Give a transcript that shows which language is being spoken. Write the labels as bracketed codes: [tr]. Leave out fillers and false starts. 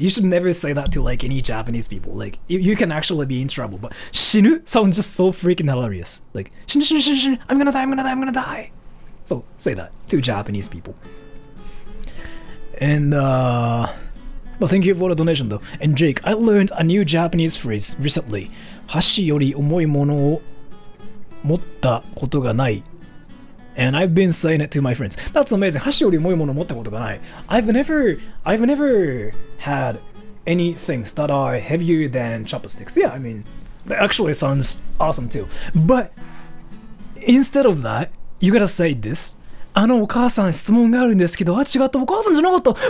[en] You should never say that to like any Japanese people. Like you can actually be in trouble. But 死ぬ sounds just so freaking hilarious. Like 死ぬ I'm gonna die. So say that to Japanese people. And well, thank you for the donation though. And Jake, I learned a new Japanese phrase recently. [ja] 箸より重いものを持ったことがない。 [en] And I've been saying it to my friends. That's amazing. [ja] 箸より重いものを持ったことがない。 [en] I've never had any things that are heavier than chopsticks. Yeah, I mean, that actually sounds awesome too. But instead of that, you gotta say this. [ja] お母さん質問があるんですけど、あ、違った。お母さんじゃなかった。